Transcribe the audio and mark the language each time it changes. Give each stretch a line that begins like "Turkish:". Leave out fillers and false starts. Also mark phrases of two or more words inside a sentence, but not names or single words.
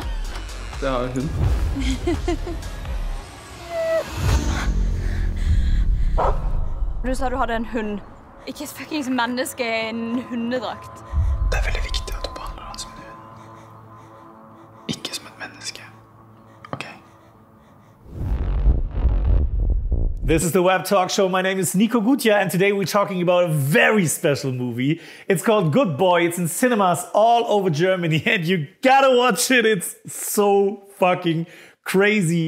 Norwegian: Det har hun. Du sa du hadde en hund. Ikke et fucking menneske i en hundedrakt. Det er veldig viktig at du behandler han som en hund. Ikke som et menneske. Ok.
English: This is the Webtalkshow. My name is Nico Gutjahr, and today we're talking about a very special movie. It's called Good Boy. It's in cinemas all over Germany, and you gotta watch it. It's so fucking crazy.